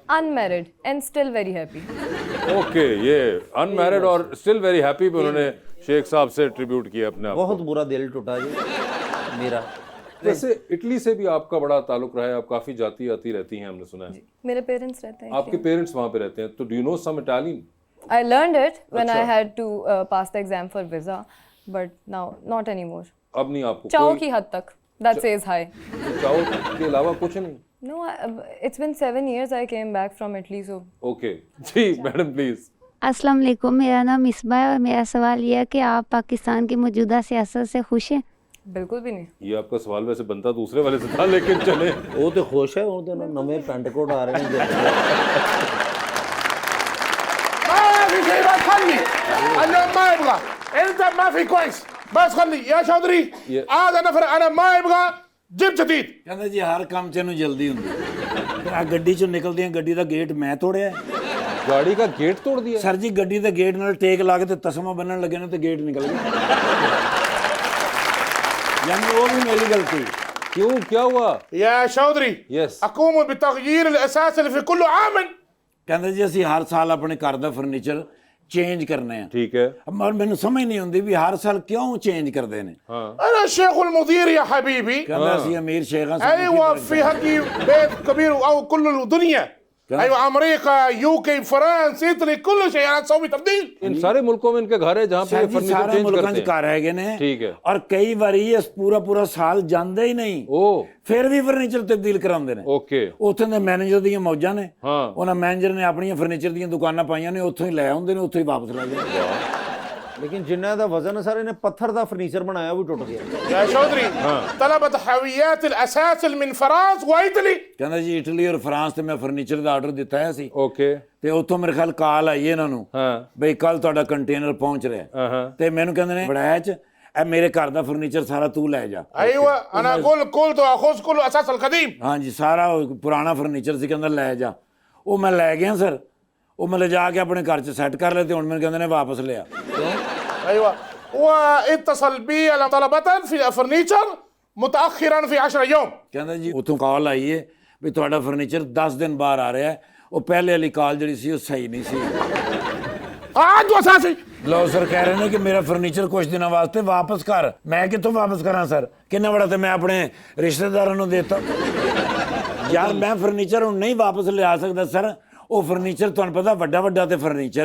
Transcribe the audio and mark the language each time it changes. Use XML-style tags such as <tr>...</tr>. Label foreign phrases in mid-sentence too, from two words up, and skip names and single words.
<en>unmarried and still very happy?</en> <hi>ओके, ये अनमैरिड और</hi> <en>still very happy</en> <hi>पे उन्होंने शेख साहब से ट्रिब्यूट किया अपने आप को। बहुत बुरा दिल टूटा जी मेरा। वैसे इटली से भी आपका बड़ा ताल्लुक रहा है, आप काफी जाती आती रहती हैं, हमने सुना है। मेरे पेरेंट्स रहते हैं। आपके पेरेंट्स वहाँ पे रहते हैं, तो</hi> <en>do you know some Italian? I learned it when I had to pass the exam for visa, but now not anymore.</en> <hi>अब नहीं आपको चाओ कोई- की हद तक,</hi> <en>that says hi.</en> <hi>चाओ के अलावा कुछ नहीं?</hi> <en>No, it's been 7 years I came back from Italy, so</en> <hi>ओके जी, मैडम प्लीज। अस्सलाम वालेकुम, मेरा नाम मिसबा है और मेरा सवाल यह है कि आप पाकिस्तान की मौजूदा सियासत से खुश हैं? बिल्कुल भी नहीं। ये आपका सवाल वैसे बनता दूसरे वाले से था, लेकिन चले।</hi> <pa>ਉਹ ਤੇ ਖੁਸ਼ ਹੈ, ਉਹ ਤੇ ਨਵੇਂ ਪੈਂਟ ਕੋਟ ਆ ਰਹੇ ਨੇ।</pa> <ar>في شيء بس خلي انا ما يبغى انت ما في كويس بس خلي يا شاطري هذا نفر انا ما يبغى جيب جديد</ar> <pa>ਕਹਿੰਦਾ ਜੀ ਹਰ ਕੰਮ 'ਚ ਇਹਨੂੰ ਜਲਦੀ ਹੁੰਦੀ ਤੇ ਆ ਗੱਡੀ 'ਚੋਂ ਨਿਕਲਦੀਆਂ ਗੱਡੀ ਦਾ ਗੇਟ ਮੈਂ ਤੋੜਿਆ</pa> <hi>गाड़ी का गेट तोड़ दिया</hi> <pa>ਸਰ ਜੀ ਗੱਡੀ ਦੇ ਗੇਟ ਨਾਲ ਟੇਕ ਲਾ ਕੇ ਤੇ ਤਸਮਾ ਬੰਨਣ ਲੱਗੇ ਨੇ ਤੇ ਗੇਟ ਨਿਕਲ ਗਿਆ</pa> <hi>यानी वो भी मेरी गलती क्यों क्या हुआ</hi> <ar>يا شاطري</ar> <hi>यस</hi> <ar>اقوم بتغيير الاساس اللي في كل عام</ar> <pa>ਕਹਿੰਦੇ ਜੀ ਅਸੀਂ ਹਰ ਸਾਲ ਆਪਣੇ ਘਰ ਦਾ ਫਰਨੀਚਰ ਚੇਂਜ ਕਰਨੇ ਆ</pa> <hi>ठीक है</hi> <pa>ਪਰ ਮੈਨੂੰ ਸਮਝ ਨਹੀਂ ਆਉਂਦੀ ਵੀ ਹਰ ਸਾਲ ਕਿਉਂ ਚੇਂਜ ਕਰਦੇ ਨੇ</pa> <ar>انا الشيخ المدير يا حبيبي</ar> <pa>ਕਹਿੰਦਾ ਅਸੀਂ ਅਮੀਰ شيخਾਂ</pa> <ar>ايوه في هكي بيت كبير او كل الدنيا ايوه امريكا يوكي فرنسا ايطالي كل شيء انا اسوي تبديل</ar> <hi>इन सारे मुल्कों में इनके घर है जहाँ पे फर्नीचर</hi> <pa>ਸਾਰੇ</pa> <hi>चेंज</hi> <pa>ਮੁਲਕਾਂ</pa> <hi>करते</hi> <pa>'ਚ ਘਰ ਹੈਗੇ ਨੇ</pa> <hi>ठीक है</hi> <pa>ਔਰ ਕਈ ਵਾਰੀ ਇਸ ਪੂਰਾ ਸਾਲ ਜਾਂਦੇ ਹੀ ਨਹੀਂ</pa> <hi>ओ</hi> <pa>ਫਿਰ ਵੀ ਫਰਨੀਚਰ ਤਬਦੀਲ ਕਰਾਉਂਦੇ ਨੇ</pa> <hi>ओके</hi> <pa>ਉੱਥੇ ਦੇ ਮੈਨੇਜਰ ਦੀਆਂ ਮੌਜਾਂ ਨੇ</pa> <hi>हाँ</hi> <pa>ਉਹਨਾਂ ਮੈਨੇਜਰ ਨੇ ਆਪਣੀਆਂ ਫਰਨੀਚਰ ਦੀਆਂ ਦੁਕਾਨਾਂ ਪਾਈਆਂ ਨੇ ਉੱਥੋਂ ਹੀ ਲੈ ਆਉਂਦੇ ਨੇ ਉੱਥੋਂ ਹੀ ਵਾਪਸ ਲੈ ਜਾਂਦੇ ਲੇਕਿਨ ਜਿੰਨਾ ਦਾ ਵਜ਼ਨ ਸਾਰੇ ਨੇ ਪੱਥਰ ਦਾ ਫਰਨੀਚਰ ਬਣਾਇਆ ਉਹ ਵੀ ਟੁੱਟ ਗਿਆ।</pa> <ar>يا شاطري طلبت حاويات الاساس من فرنسا وايطالي</ar> <pa>ਕਹਿੰਦਾ ਜੀ ਇਟਲੀ ਔਰ ਫਰਾਂਸ ਤੇ ਮੈਂ ਫਰਨੀਚਰ ਦਾ ਆਰਡਰ ਦਿੱਤਾ ਹੈ ਸੀ</pa> <hi>ओके</hi> <pa>ਤੇ ਉੱਥੋਂ ਮੇਰੇ ਖਿਆਲ ਕਾਲ ਆਈ ਇਹਨਾਂ ਨੂੰ</pa> <hi>हाँ</hi> <pa>ਬਈ ਕੱਲ ਤੁਹਾਡਾ ਕੰਟੇਨਰ ਪਹੁੰਚ ਰਿਹਾ</pa> <hi>हाँ</hi> <pa>ਤੇ ਮੈਨੂੰ ਕਹਿੰਦੇ ਨੇ ਬੜਾਇਆ ਚ ਇਹ ਮੇਰੇ ਘਰ ਦਾ ਫਰਨੀਚਰ ਸਾਰਾ ਤੂੰ ਲੈ ਜਾ</pa> <ar>ايوه انا اقول قلت اخذ كل اساس القديم</ar> <pa>ਹਾਂਜੀ ਸਾਰਾ ਉਹ ਪੁਰਾਣਾ ਫਰਨੀਚਰ ਸੀ ਕਹਿੰਦਾ ਲੈ ਜਾ ਉਹ ਮੈਂ ਲੈ ਗਿਆ ਸਰ ਉਹ ਮੈਂ ਲਿਜਾ ਕੇ ਆਪਣੇ ਘਰ 'ਚ ਸੈੱਟ ਕਰ ਲਿਆ ਤੇ ਹੁਣ ਮੈਨੂੰ ਕਹਿੰਦੇ ਨੇ ਵਾਪਸ ਲਿਆ</pa> <ar>ايوه واتصل بي طلبة في الفرنيتشر متاخرا في 10 يوم</ar> <pa>ਕਹਿੰਦਾ ਜੀ ਉੱਥੋਂ ਕਾਲ ਆਈ ਏ ਵੀ ਤੁਹਾਡਾ ਫਰਨੀਚਰ 10 ਦਿਨ ਬਾਅਦ ਆ ਰਿਹਾ ਹੈ ਉਹ ਪਹਿਲੇ ਵਾਲੀ ਕਾਲ ਜਿਹੜੀ ਸੀ ਉਹ ਸਹੀ ਨਹੀਂ ਸੀ</pa> <ar>عنده اساسي</ar> <pa>ਲਓ ਸਰ ਕਹਿ ਰਹੇ ਨੇ ਕਿ ਮੇਰਾ ਫਰਨੀਚਰ ਕੁਝ ਦਿਨਾਂ ਵਾਸਤੇ ਵਾਪਸ ਕਰ ਮੈਂ ਕਿੱਥੋਂ ਵਾਪਸ ਕਰਾਂ ਸਰ ਕਿੰਨਾ ਬੜਾ ਤੇ ਮੈਂ ਆਪਣੇ ਰਿਸ਼ਤੇਦਾਰਾਂ ਨੂੰ ਦੇਤਾ ਯਾਰ ਮੈਂ ਫਰਨੀਚਰ ਹੁਣ ਨਹੀਂ ਵਾਪਸ ਲਿਆ ਸਕਦਾ ਸਰ ਉਹ ਫਰਨੀਚਰ ਤੁਹਾਨੂੰ ਪਤਾ ਵੱਡਾ ਤੇ ਫਰਨੀਚਰ ਹੈ</pa>